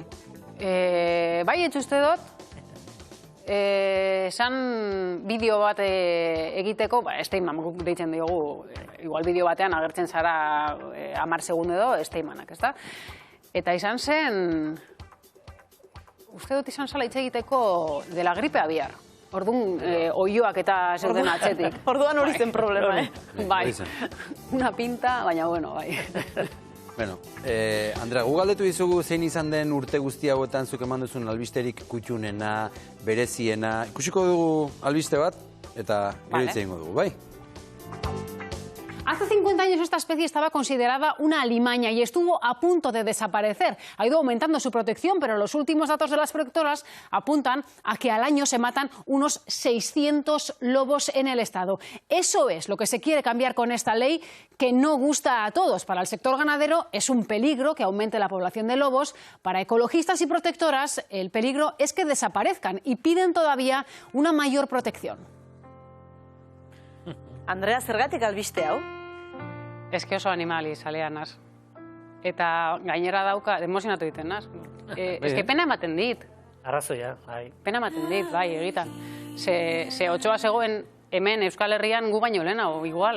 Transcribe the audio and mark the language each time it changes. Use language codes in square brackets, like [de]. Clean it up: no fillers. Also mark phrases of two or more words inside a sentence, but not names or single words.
[eu] Bai, etxuste dut, esan bideo bat egiteko, Steinman deitzen diogu, igual bideo batean agertzen zara 10 segundu edo, Steinmanak, ezta? Eta izan zen, uste dut izan zala hitz egiteko [es] de la gripe aviar. [eu] Orduan, oioak eta zeuden atzetik. Orduan hori zen problema, Bai, [es] una pinta, [eu] baina bueno, bai. Bueno, Andrea, gu galdetu dizugu zein izan den urte guzti hauetan zuk eman duzun albisterik kutxunena, bereziena. Ikusiko dugu albiste bat, eta gero hitz egingo dugu, bai? [es] Hace 50 años esta especie estaba considerada una alimaña y estuvo a punto de desaparecer. Ha ido aumentando su protección, pero los últimos datos de las protectoras apuntan a que al año se matan unos 600 lobos en el estado. Eso es lo que se quiere cambiar con esta ley, que no gusta a todos. Para el sector ganadero es un peligro que aumente la población de lobos. Para ecologistas y protectoras el peligro es que desaparezcan y piden todavía una mayor protección. [eu] Andrea, zergatik albiste hau? Eske oso animali zalea naz. Eta gainera dauka, emozionatu egiten naz. Eske pena ematen dit. Arrazoia, bai. Pena ematen dit, bai, egitan. Ze Otsoa zegoen hemen Euskal Herrian gu baino lehenago, igual.